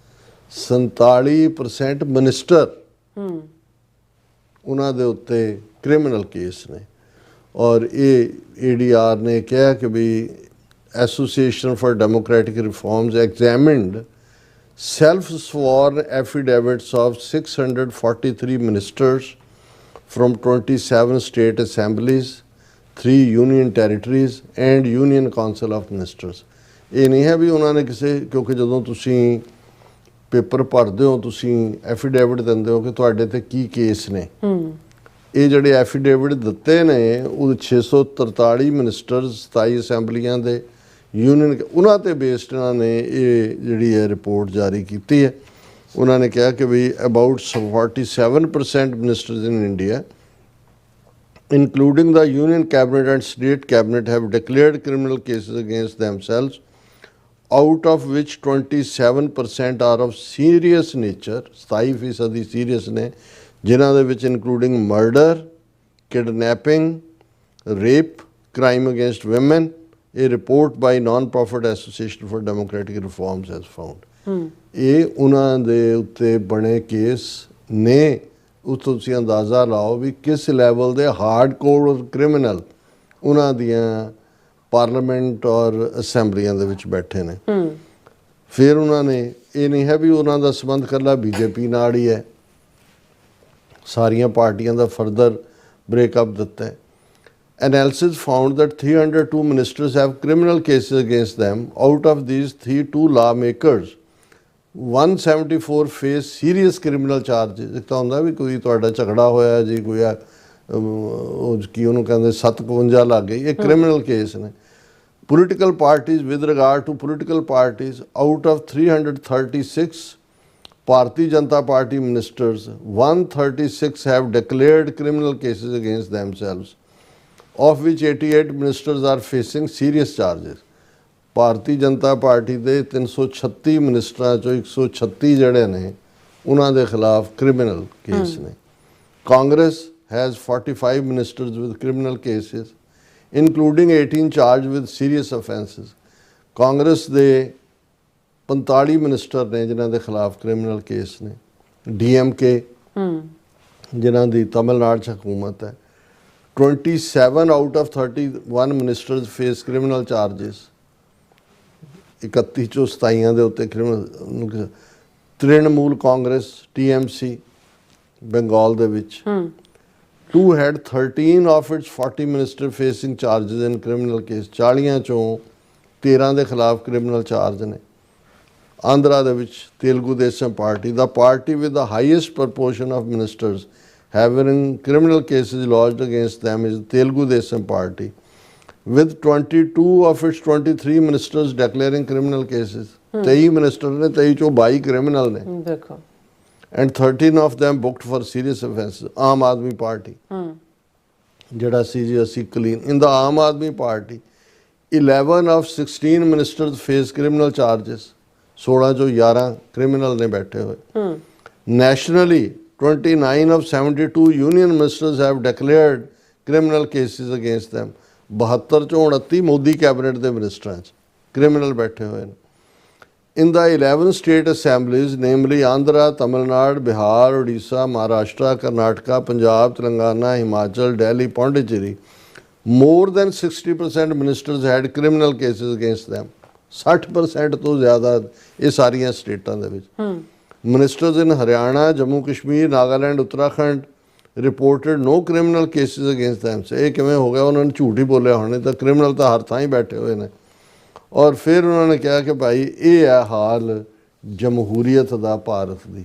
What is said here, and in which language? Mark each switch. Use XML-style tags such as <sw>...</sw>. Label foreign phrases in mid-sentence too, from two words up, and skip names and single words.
<pa>47% ਮਿਨਿਸਟਰ ਉਹਨਾਂ ਦੇ ਉੱਤੇ</pa> <en>criminal case</en> <pa>ਨੇ। ਔਰ ਇਹ ADR ਨੇ ਕਿਹਾ ਕਿ ਵੀ</pa> <en>Association for Democratic Reforms examined self sworn affidavits of 643 ministers from 27 state assemblies, 3 union territories and union council of ministers।</en> <pa>ਇਹ ਨਹੀਂ ਹੈ ਵੀ ਉਹਨਾਂ ਨੇ ਕਿਸੇ, ਕਿਉਂਕਿ ਜਦੋਂ ਤੁਸੀਂ ਪੇਪਰ ਭਰਦੇ ਹੋ, ਤੁਸੀਂ ਐਫੀਡੇਵਿਟ ਦਿੰਦੇ ਹੋ ਕਿ ਤੁਹਾਡੇ ਤੇ ਕੀ ਕੇਸ ਨੇ। ਇਹ ਜਿਹੜੇ ਐਫੀਡੇਵਿਟ ਦਿੱਤੇ ਨੇ ਉਹ 643 ਮਿਨਿਸਟਰਸ, 27 ਅਸੈਂਬਲੀਆਂ ਦੇ ਯੂਨੀਅਨ, ਉਹਨਾਂ ਤੇ ਬੇਸਡ ਇਹਨਾਂ ਨੇ ਇਹ ਜਿਹੜੀ ਹੈ ਰਿਪੋਰਟ ਜਾਰੀ ਕੀਤੀ ਹੈ। ਉਹਨਾਂ ਨੇ ਕਿਹਾ ਕਿ ਵੀ</pa> <en>about 47% ministers in India including the union cabinet and state cabinet have declared criminal cases against themselves, out of which 27% are of serious nature। 27% serious</en> <pa>ਨੇ, ਜਿਨ੍ਹਾਂ ਦੇ ਵਿੱਚ</pa> <en>including murder, kidnapping, rape, crime against women। A report by non-profit Association for Democratic Reforms has found।</en> <pa>ਇਹ ਉਹਨਾਂ ਦੇ ਉੱਤੇ ਬਣੇ ਕੇਸ ਨੇ। ਉਸ ਤੋਂ ਤੁਸੀਂ ਅੰਦਾਜ਼ਾ ਲਾਓ ਵੀ ਕਿਸ ਲੈਵਲ ਦੇ</pa> <en>hard core criminal</en> <pa>ਉਹਨਾਂ ਦੀਆਂ ਪਾਰਲੀਮੈਂਟ ਔਰ ਅਸੈਂਬਲੀਆਂ ਦੇ ਵਿੱਚ ਬੈਠੇ ਨੇ। ਫਿਰ ਉਹਨਾਂ ਨੇ, ਇਹ ਨਹੀਂ ਹੈ ਵੀ ਉਹਨਾਂ ਦਾ ਸੰਬੰਧ ਇਕੱਲਾ BJP ਨਾਲ ਹੀ ਹੈ, ਸਾਰੀਆਂ ਪਾਰਟੀਆਂ ਦਾ</pa> <en>further breakup</en> <pa>ਦਿੱਤਾ ਹੈ।</pa> <en>Analysis found that 302 ministers have criminal cases against them. Out of these, 2 lawmakers, 174 face serious criminal charges।</en> <pa>ਇੱਕ ਤਾਂ ਹੁੰਦਾ ਵੀ ਕੋਈ ਤੁਹਾਡਾ ਝਗੜਾ ਹੋਇਆ ਜੀ, ਕੋਈ ਕੀ ਉਹਨੂੰ ਕਹਿੰਦੇ 57 ਲੱਗ ਗਈ, ਇਹ</pa> <en>criminal case</en> <pa>ਨੇ।</pa> <en>Political parties, with regard to political parties, out of 336 Bharatiya Janata Party ministers, 136 have declared criminal cases against themselves, of which 88 ministers are facing serious charges।</en> <pa>ਭਾਰਤੀ ਜਨਤਾ ਪਾਰਟੀ ਦੇ 336 ਮਿਨਿਸਟਰਾਂ ਚੋਂ 136 ਜਿਹੜੇ ਨੇ ਉਹਨਾਂ ਦੇ ਖਿਲਾਫ</pa> <en>criminal case</en> <pa>ਨੇ।</pa> <en>ਕਾਂਗਰਸ has 45 ministers with criminal cases, including 18 charged with serious offences।</en> <pa>ਕਾਂਗਰਸ ਦੇ 45 ਮਿਨਿਸਟਰ ਨੇ ਜਿਨ੍ਹਾਂ ਦੇ ਖਿਲਾਫ</pa> <en>criminal case</en> <pa>ਨੇ। DMK ਜਿਨ੍ਹਾਂ ਦੀ ਤਮਿਲਨਾਡੂ 'ਚ ਹਕੂਮਤ ਹੈ,</pa> <en>27 out of 31 ministers face criminal charges।</en> <pa>31 ਚੋਂ 27 ਦੇ ਉੱਤੇ ਕ੍ਰਿਮੀਨਲ। ਤ੍ਰਿਣਮੂਲ ਕਾਂਗਰਸ TMC ਬੰਗਾਲ ਦੇ ਵਿੱਚ</pa> <en>2 had 13 of its 40 minister facing charges in criminal case।</en> <pa>40 ਚੋਂ 13 ਦੇ ਖਿਲਾਫ</pa> <en>criminal charge</en> <pa>ਨੇ। ਆਂਧਰਾ ਦੇ ਵਿੱਚ ਤੇਲਗੂ ਦੇਸ਼ਮ ਪਾਰਟੀ,</pa> <en>the party with the highest proportion of ministers having criminal cases lodged against them is Telugu Desam Party, with 22 of its 23 ministers declaring criminal cases।</en> <pa>23 ਮਿਨਿਸਟਰ ਨੇ, 23 ਚੋਂ 22 ਕ੍ਰਿਮੀਨਲ ਨੇ। ਦੇਖੋ।</pa> <en>and 13 of them booked for serious offences।</en> <pa>ਆਮ ਆਦਮੀ ਪਾਰਟੀ ਜਿਹੜਾ ਸੀ ਜੀ ਅਸੀਂ ਕਲੀਨ</pa> <en>in the ਆਮ ਆਦਮੀ ਪਾਰਟੀ 11 of 16 ministers face criminal charges।</en> <pa>16 ਚੋਂ 11 ਕ੍ਰਿਮੀਨਲ ਨੇ ਬੈਠੇ ਹੋਏ।</pa> <en>nationally 29 of 72 union ministers have declared criminal cases against them।</en> <pa>72 ਚੋਂ 29 ਮੋਦੀ ਕੈਬਨਿਟ ਦੇ ਮਿਨਿਸਟਰਾਂ 'ਚ ਕ੍ਰਿਮੀਨਲ ਬੈਠੇ ਹੋਏ ਨੇ।</pa> <en>In the 11 state assemblies, namely Andhra, Tamil Nadu, Bihar, Odisha, Maharashtra, Karnataka, Punjab, Telangana, Himachal, Delhi, Pondicherry, more than 60% ministers had criminal cases against them।</en> <pa>60% ਤੋਂ ਜ਼ਿਆਦਾ ਇਹ ਸਾਰੀਆਂ ਸਟੇਟਾਂ ਦੇ ਵਿੱਚ।</pa> <en>Ministers in Haryana, Jammu Kashmir, Nagaland, Uttarakhand, reported no criminal cases against them।</en> <pa>ਇਹ ਕਿਵੇਂ ਹੋ ਗਿਆ? ਉਹਨਾਂ ਨੇ ਝੂਠ ਹੀ ਬੋਲਿਆ ਹੋਣੇ, ਤਾਂ ਕ੍ਰਿਮੀਨਲ ਤਾਂ ਹਰ ਥਾਂ ਹੀ ਬੈਠੇ ਹੋਏ ਨੇ। ਔਰ ਫਿਰ ਉਹਨਾਂ ਨੇ ਕਿਹਾ ਕਿ ਭਾਈ ਇਹ ਹੈ ਹਾਲ ਜਮਹੂਰੀਅਤ ਦਾ ਭਾਰਤ ਦੀ।</pa>